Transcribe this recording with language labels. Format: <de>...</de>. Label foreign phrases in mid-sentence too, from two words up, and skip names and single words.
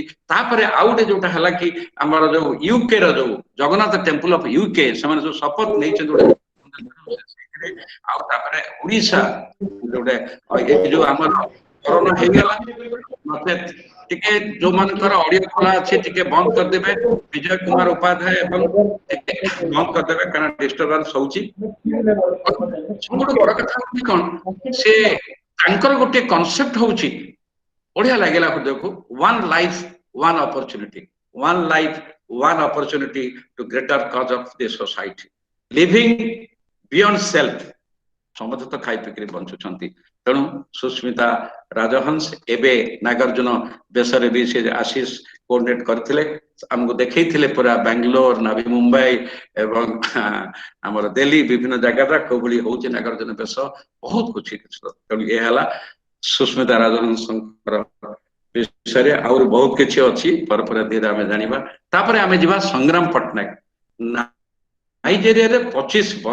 <or>ତାପରେ ଆଉ ଗୋଟେ ଯୋଉଟା ହେଲା କି ଆମର ଯୋଉ ୟୁକେ ର ଯୋଉ ଜଗନ୍ନାଥ ଟେମ୍ପଲ ଅଫ ୟୁକେ ସେମାନେ ଯୋଉ ଶପଥ ନେଇଛନ୍ତି ଗୋଟେ ଆଉ ତାପରେ ଓଡିଶା ଯୋଉଟେ ଏଇ ଯୋଉ ଆମର କରୋନା ହେଇଗଲା ମତେ ଟିକେ ଯୋଉମାନଙ୍କର ଅଡିଓ ଖୋଲା ଅଛି ଟିକେ ବନ୍ଦ କରିଦେବେ ବିଜୟ କୁମାର ଉପାଧ୍ୟାୟ ଏବଂ ଟିକେ ବନ୍ଦ କରିଦେବେ କାରଣ ଡିଷ୍ଟର୍ବାନ୍ସ ହଉଛି ସବୁଠୁ ବଡ କଥା ହଉଛି କଣ ସେ ତାଙ୍କର ଗୋଟେ କନସେପ୍ଟ ହଉଛି ବଢିଆ ଲାଗିଲା ହୃଦୟକୁ</or> <en>one life one opportunity to greater cause of the society living beyond self</en> <or>ସମସ୍ତେ ତ ଖାଇ ପିଇକରି ବଞ୍ଚୁଛନ୍ତି ତେଣୁ ସୁସ୍ମିତା ରାଜହଂସ ଏବେ ନାଗାର୍ଜୁନ ବେଶରେ ବି ସେ ଆଶିଷ କୋଅର୍ଡିନେଟ କରିଥିଲେ ଆମକୁ ଦେଖେଇଥିଲେ ପୁରା ବାଙ୍ଗାଲୋର ନବୀ ମୁମ୍ବାଇ ଏବଂ ଆମର ଦିଲ୍ଲୀ ବିଭିନ୍ନ ଜାଗାରେ କୋଭଳି ହଉଛି ନାଗାର୍ଜୁନ ବେଶ ବହୁତ ଖୁସି ତେଣୁ ଏ ହେଲା ସୁସ୍ମିତା ରାଜହଂସଙ୍କର ବିଷୟରେ ଆହୁରି ବହୁତ କିଛି ଅଛି ପରେ ଧୀରେ ଆମେ ଜାଣିବା ତାପରେ ଆମେ ଯିବା ସଂଗ୍ରାମ ପଟ୍ଟନାୟକ ନାଇଜେରିଆରେ 25</or>